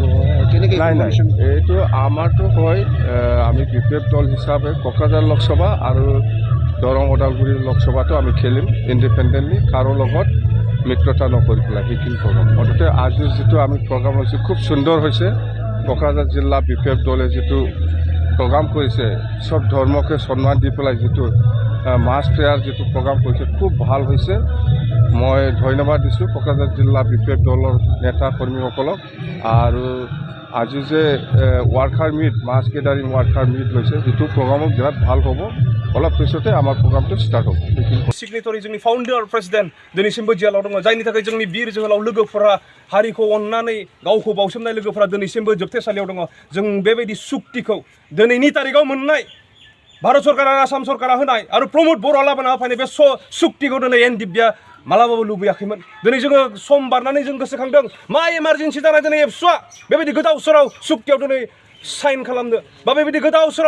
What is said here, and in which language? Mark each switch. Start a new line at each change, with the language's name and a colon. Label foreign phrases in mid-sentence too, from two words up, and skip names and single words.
Assamese: নাই নাই এইটো আমাৰতো হয় আমি বিপিএফ দল হিচাপে কোকৰাঝাৰ লোকসভা আৰু দৰং ওদালগুৰি লোকসভাটো আমি খেলিম ইণ্ডিপেণ্ডেণ্টলি কাৰো লগত মিত্ৰতা নকৰি পেলাই সেইখিনি প্ৰগ্ৰাম মুঠতে আজিৰ যিটো আমি প্ৰগ্ৰাম হৈছে খুব সুন্দৰ হৈছে কোকৰাঝাৰ জিলা বিপিএফ দলে যিটো প্ৰগ্ৰাম কৰিছে চব ধৰ্মকে সন্মান দি পেলাই যিটো
English: mass prayer
Assamese: যিটো প্ৰগ্ৰাম কৰিছে খুব ভাল হৈছে মই ধন্যবাদ দিছোঁ কোকৰাঝাৰ জিলা বিপিএফ দলৰ নেতা কৰ্মীসকলক আৰু আজি যে
English: worker meet mass gathering worker meet
Assamese: লৈছে যিটো প্ৰগ্ৰামো বিৰাট ভাল হ'ব অলপ পিছতে আমাৰ প্ৰগ্ৰামটো ষ্টাৰ্ট হ'ব
Bodo: सिगनेटरि जोंनि
English: founder president
Bodo: दिनैसिमबो जेलाव दङ जायनि थाखाय जोंनि बिर जोहोलाव लोगोफोरा हारिखौ अननानै गावखौ बावसोमनाय लोगोफोरा दिनैसिमबो जोबथेसालियाव दङ जों बेबायदि सुक्तिखौ दिनैनि तारिखाव मोननाय भारत सरकार आरो आसाम सरकारा होनाय आरो प्रमद बर'आ लाबोना होफैनाय बे सुक्तिखौ दिनै एनडिएफबिआ मालाबाबो लुबैयाखैमोन दिनै जोङो सम बारनानै जों गोसोखांदों मा इमारजेन्सि जानाय दिनै एबसुआ बेबायदि गोदाव सोराव सुक्तियाव दिनै साइन खालामनो बा बेबायदि गोदाव सोराव